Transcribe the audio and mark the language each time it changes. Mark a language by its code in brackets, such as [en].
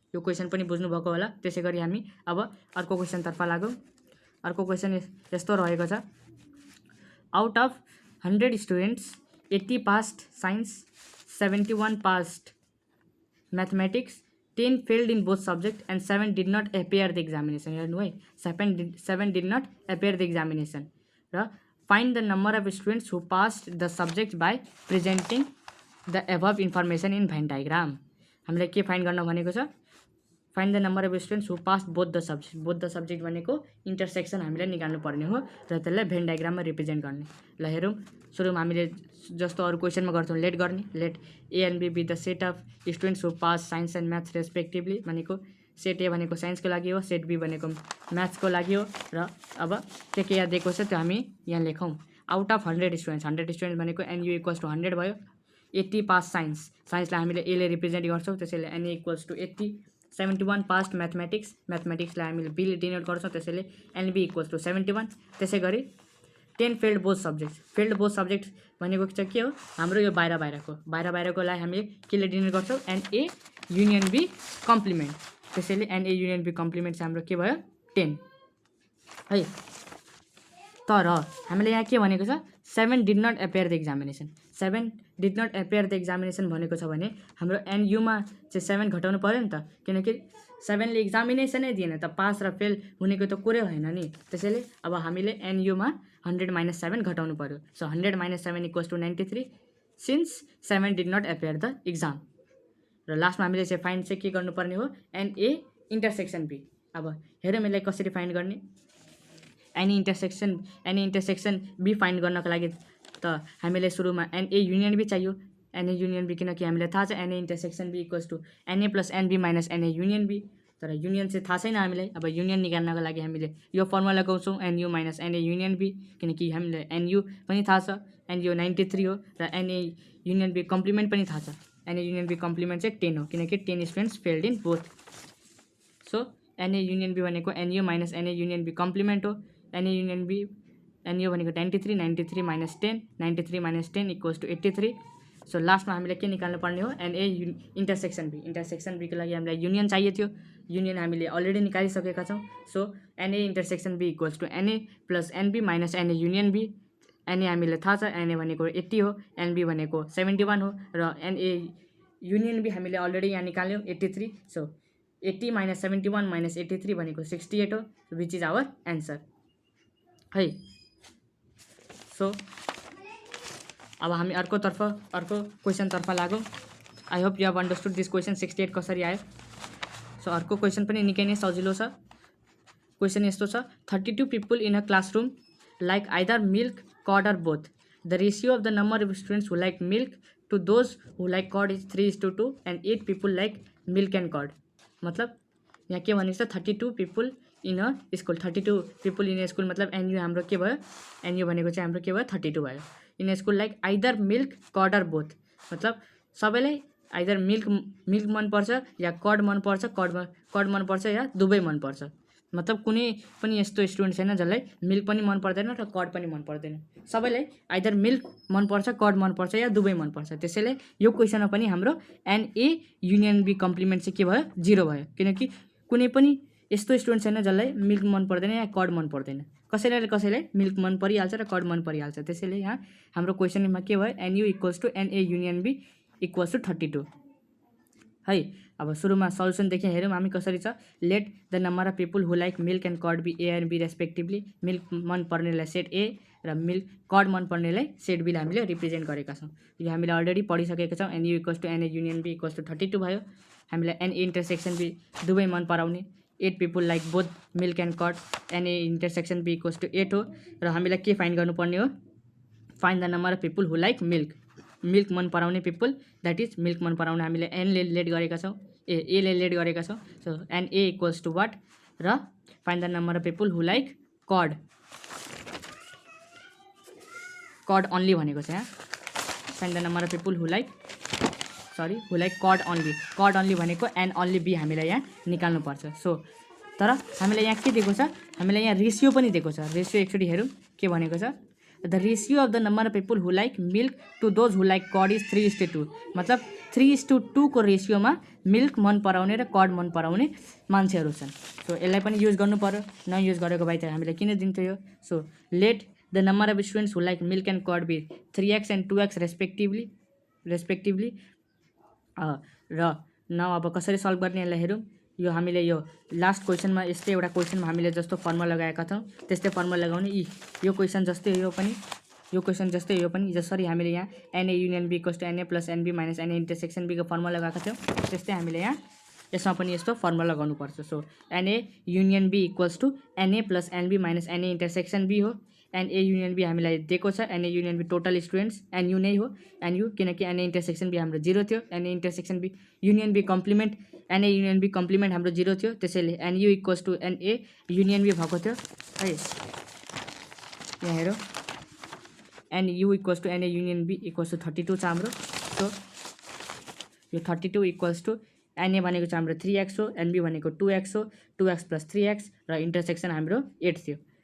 [ne] यो क्वेसन पनि बुझ्नुभएको होला। त्यसै गरी हामी अब अर्को क्वेसनतर्फ लागौँ। [en] अर्को क्वेसन यस्तो रहेको छ, out of 100 students 80 passed science, 71 passed mathematics, 10 failed in both subject and 7 did not appear the examination। [ne] हेर्नु है, [en] 7 did not appear the examination। र find the number of students who passed the subject by presenting the above information in Venn diagram। [ne] हामीलाई के find गर्न भनेको छ, [en] find the number of students who passed both the subject [ne] भनेको intersection हामीले निकाल्नु पर्ने हो र त्यसलाई भेन डायग्राममा रिप्रेजेन्ट गर्ने। ल हेरौँ, सुरुमा हामीले जस्तो अरू क्वेसनमा गर्छौँ लेट गर्ने, [en] let A and B be the set of students who pass science and maths respectively, [ne] भनेको सेट ए भनेको साइन्सको लागि हो, सेट बी भनेको म्याथ्सको लागि हो। र अब के यहाँ दिएको छ त्यो हामी यहाँ लेखौँ। [en] out of 100 students [ne] भनेको एनयु इक्वल्स टु 100 भयो। 80 पास साइन्सलाई हामीले एले रिप्रेजेन्ट गर्छौँ, त्यसैले एनए इक्वल्स टु 80। 71 पास्ट म्याथमेटिक्सलाई हामीले बीले डिनोट गर्छौँ, त्यसैले एनबी इक्वल्स टु 71। त्यसै गरी 10 फेल्ड बोथ सब्जेक्ट भनेको चाहिँ के हो, हाम्रो यो बाहिरकोलाई हामीले केले डिनोट गर्छौँ, एनए युनियन बी कम्प्लिमेन्ट। त्यसैले एनए युनियन बी कम्प्लिमेन्ट चाहिँ हाम्रो के भयो 10 है। तर हामीले यहाँ के भनेको छ, [en] 7 did not appear the examination. 7 did not appear the examination [ne] भनेको छ भने हाम्रो एनयुमा चाहिँ 7 घटाउनु पऱ्यो नि त, किनकि 7ले एक्जामिनेसनै दिएन त, पास र फेल हुनेको त कुरै होइन नि। त्यसैले अब हामीले एनयुमा 100 - 7 घटाउनु पऱ्यो। [en] So 100 - 7 equals to 93 since 7 did not appear the exam. [ne] र लास्टमा हामीले चाहिँ फाइन्ड चाहिँ के गर्नुपर्ने हो, एनए इन्टरसेक्सन बी। अब हेरौँ यसलाई कसरी फाइन्ड गर्ने। एनी इन्टरसेक्सन बी फाइन्ड गर्नको लागि त हामीले सुरुमा एनए युनियन बी चाहियो। एनए युनियन बी किनकि हामीलाई थाहा छ NA intersection be equals to NA plus NB minus NA union be, तर युनियन चाहिँ थाहा छैन हामीलाई। अब युनियन निकाल्नको लागि हामीले यो फर्मुला लगाउँछौँ, NU minus NA union be, किनकि हामीलाई एनयु पनि थाहा छ, एनयु 93 हो, र एनए युनियन बी कम्प्लिमेन्ट पनि थाहा छ। एनए युनियन बी कम्प्लिमेन्ट चाहिँ 10 हो, किनकि [en] 10 students failed in both. [ne] So NA union be भनेको NU minus NA union be complement हो। [en] N A union B n U भनेको 93 - 10, 93 - 10 equals to 83। [ne] सो लास्टमा हामीले के निकाल्नु पर्ने हो एनए इन्टरसेक्सन बी। इन्टरसेक्सन बीको लागि हामीलाई युनियन चाहियो थियो, युनियन हामीले अलरेडी निकालिसकेका छौँ। [en] So n A intersection B equals to n A plus n B minus n A union B. [ne] NA हामीलाई थाहा छ, एनए भनेको 80 हो, एनबी भनेको 71 हो, र एनए युनियन बी हामीले अलरेडी यहाँ निकाल्यौँ 83। [en] So 80 minus 71 minus 83 भनेको 68 हो, which is our answer है। [ne] सो अब हामी अर्को क्वेसनतर्फ लागौँ। [en] I hope you have understood this question 68 [ne] कसरी आयो। सो अर्को क्वेसन पनि निकै नै सजिलो छ। [en] Question यस्तो छ, 32 people in a classroom like either milk, curd or both. The ratio of the number of students who like milk to those who like curd is 3:2 and 8 people like milk and curd. [ne] मतलब यहाँ के भनेको छ, [en] 32 people in a school. [ne] 32 people in a school मतलब NU हाम्रो के भयो, NU भनेको चाहिँ हाम्रो के भयो 32 भयो। [en] In a school like either milk, curd or both. [ne] मतलब सबैलाई आइदर मिल्क मनपर्छ या कर्ड मनपर्छ, कर्ड मनपर्छ या दुवै मनपर्छ। मतलब कुनै पनि यस्तो स्टुडेन्ट छैन जसलाई मिल्क पनि मन पर्दैन र कर्ड पनि मन पर्दैन। सबैलाई आइदर मिल्क मनपर्छ, कर्ड मनपर्छ या दुवै मनपर्छ। त्यसैले यो क्वेसनमा पनि हाम्रो एनए युनियन बी कम्प्लिमेन्ट चाहिँ के भयो, 0 भयो। किनकि कुनै पनि यस्तो स्टुडेन्ट छैन जसलाई मिल्क मन पर्दैन या कर्ड मन पर्दैन। कसैलाई मिल्क मन परिहाल्छ र कर्ड मन परिहाल्छ। त्यसैले यहाँ हाम्रो क्वेसनमा के भयो, NU equals to NA union be equals to 32 है। अब सुरुमा सल्युसनदेखि हेरौँ हामी कसरी छ। [en] Let the number of people who like milk and curd be A and B respectively. [ne] Milk मन पर्नेलाई सेट ए र मिल्क कर्ड मन पर्नेलाई सेट बीले हामीले रिप्रेजेन्ट गरेका छौँ। यो हामीले अलरेडी पढिसकेका छौँ। [en] N U equals to n A union B equals to 32 भयो। [ne] हामीलाई एनए इन्टरसेक्सन बी दुवै मन पराउने, [en] 8 people like both milk and curd, [ne] NA intersection be equals to 8 हो। र हामीलाई के फाइन्ड गर्नुपर्ने हो, [en] find the number of people who like milk [ne] मन पराउने पिपल, द्याट इज मिल्क मन पराउने हामीले एनले लेट गरेका छौँ, एले लेट गरेका छौँ। [en] so n A equals to what, र find the number of people who like curd only [ne] भनेको छ यहाँ। [en] find the number of people who like curd only [ne] भनेको एन अन्ली बी हामीलाई यहाँ निकाल्नुपर्छ। सो तर हामीलाई यहाँ के दिएको छ, हामीलाई यहाँ रेसियो पनि दिएको छ। रेसियो एकचोटि हेरौँ के भनेको छ, [en] The ratio of the number of people who like milk to those who like curd is 3:2। [ne] मतलब 3:2 को रेसियोमा मिल्क मन पराउने र कर्ड मन पराउने मान्छेहरू छन्। सो यसलाई पनि युज गर्नु पर्यो, नयुज गरेको भए त हामीले किन दिन्थ्यो यो। [en] So let the number of students who like milk and curd be 3x and 2x respectively. [ne] र न अब कसरी सल्भ गर्ने यसलाई हेरौँ। यो हामीले यो लास्ट क्वेसनमा यस्तै एउटा क्वेसनमा हामीले जस्तो फर्मुला लगाएका थियौँ त्यस्तै फर्मुला लगाउने। यो क्वेसन जस्तै यो पनि जसरी हामीले यहाँ NA union be equals to NA plus NB minus NA intersection बीको formula लगाएका थियौँ त्यस्तै हामीले यहाँ यसमा पनि यस्तो फर्मुला लगाउनुपर्छ। [en] So n A union B equals to n A plus n B minus n A intersection B हो। [ne] एनए युनियन बी हामीलाई दिएको छ, NA union be total students NU नै हो, एनयू किनकि एनए इन्टरसेक्सन बी हाम्रो 0 थियो। NA intersection be union be complement, NA union be complement हाम्रो 0 थियो। त्यसैले NU equals to NA union be भएको थियो है। यहाँ हेरौँ, NU equals to NA union be equals to 32 छ हाम्रो। सो यो 32 इक्वल्स टु एनए भनेको चाहिँ हाम्रो 3x हो, एनबी भनेको 2x हो, 2x प्लस 3x र इन्टरसेक्सन हाम्रो 8 थियो।